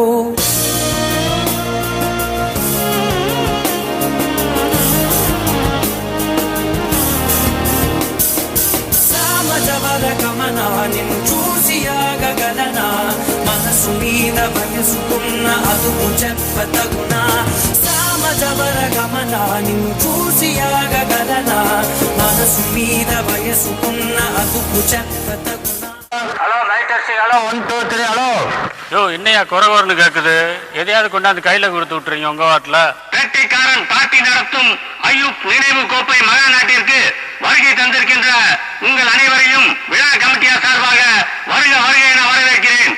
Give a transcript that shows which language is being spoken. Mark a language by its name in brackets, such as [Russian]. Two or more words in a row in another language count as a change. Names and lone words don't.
[Telugu] నిన్ను చూసి ఆగగలనా, మనసు మీద వయసుకున్న అదుపు చెప్పతగునా. సామజవర గమన నిన్ను చూసి ఆగగలనా, మనసు మీద వయసుకున్న అదుపు చెప్పతగునా. [Tamil] ஹலோ லைட் அடிச்சு, ஹலோ 1 2 3 ஹலோ. யோ என்னையா குறவர்னு கேக்குது? எதையாவது கொண்டாந்து கையில கொடுத்து விட்டுறீங்க உங்க வாட்டில. வேட்டைக்காரன் பார்ட்டி நடத்தும் ஐயூப் நினைவு கோப்பை மகா நாட்டிற்கு வருகை தந்திருக்கின்ற உங்கள் அனைவரையும் விழா கமிட்டியார் சார்பாக வருக வருக என வரவேற்கிறேன்.